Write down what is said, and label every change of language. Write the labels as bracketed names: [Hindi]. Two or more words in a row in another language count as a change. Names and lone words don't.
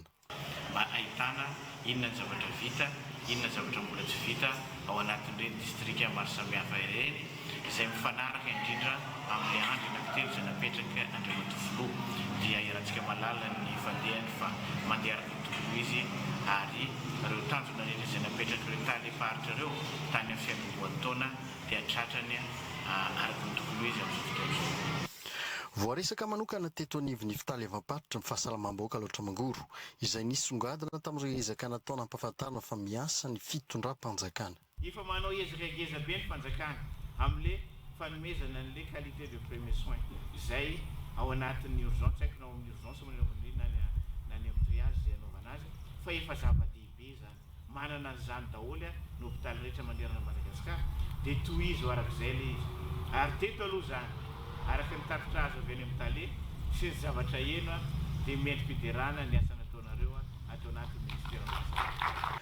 [Malagasy] Mba ahitana inona zavatra vita, inona zavatra mbola tsy vita ao anatin'ireny distrika maro samihafa ireny izay mifanaraka indrindra amin'ny andro anankitelo izay napetraka Andriamatofiloha dia irantsika malala ny fandehany fa mandeha araka ny tokony ho izy ary ireo tanjona rehetra izay napetraka ireo talehi-paritra ireo tany amin'ny fiangongoan-taona dia tratrany araka ny tokony ho izy amin'izao fotoana izao. Voaresaka manokana teto anivon'ny fitaly avaam-paritra ny fahasalamam-bahoaka Loatramogoro izay nisongadina tamin'ireo ezaka nataona ampahafantarana fa miasa ny fitondram-panjakana. Efa manao ezakageza be ny fanjakana amin'le fanomezana an'le [French] qualité de premier soin [Malagasy] izay ao anatin'ny urgence haiko na ao amin'ny urgence na ny amin'ny triage izay anaovana azy fa efa zava-dehibe zany manana an'izany daholo ny hôpitaly rehetra manerana Madagasikara dia tohizo arak'izay le izy ary teto aloha zany araka ny tapitra azo avy any amin'ny tale sy ny zavatra eno dia miendrim-piderana ny asa nataonareo atao anatin'ny ministera.